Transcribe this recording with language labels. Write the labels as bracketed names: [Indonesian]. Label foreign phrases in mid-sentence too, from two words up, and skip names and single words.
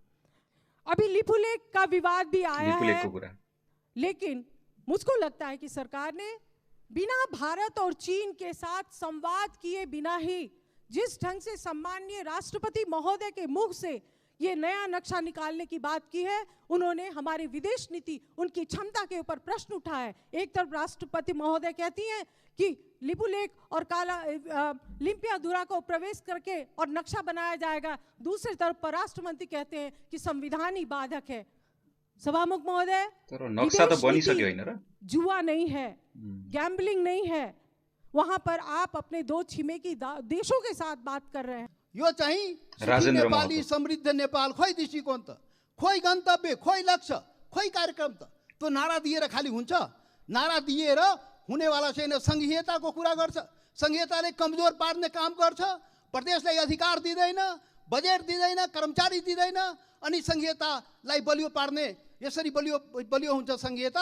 [Hindi] अभी लिपुलेक का विवाद भी आया है, लेकिन मुझको लगता है कि सरकार ने बिना भारत और चीन के साथ संवाद किए बिना ही जिस ढंग से सम्माननीय राष्ट्रपति महोदय के मुख से ये नया नक्शा निकालने की बात की है, उन्होंने हमारी विदेश नीति, उनकी क्षमता के ऊपर प्रश्न उठाया है। एक तरफ राष्ट्रपति महोदय कहती हैं कि लिपुलेक और लिम्पियाधुरा को प्रवेश करके और नक्शा बनाया जाएगा, दूसरी तरफ परराष्ट्र मंत्री कहते हैं कि संविधान ही बाधक है। सभामुख महोदय, [Nepali] नक्शा तो बनिसक्यो हैन र, [Hindi] जुआ नहीं है, गैम्बलिंग नहीं है। वहां पर आप अपने 2 छिमेकी देशों के साथ बात कर रहे हैं। [Nepali] यो चाहिँ नेपाली समृद्ध नेपाल खोइ दृष्टिकोण त, खोइ गन्तव्य, खोइ लक्ष्य, खोइ कार्यक्रम त। त्यो नारा दिएर खाली हुन्छ? नारा दिएर हुनेवाला छैन। संघीयताको कुरा गर्छ, संघीयताले कमजोर पार्ने काम गर्छ, प्रदेशलाई अधिकार दिँदैन, बजेट दिँदैन, कर्मचारी दिँदैन, अनि संघीयतालाई बलियो पार्ने, यसरी बलियो हुन्छ संघीयता।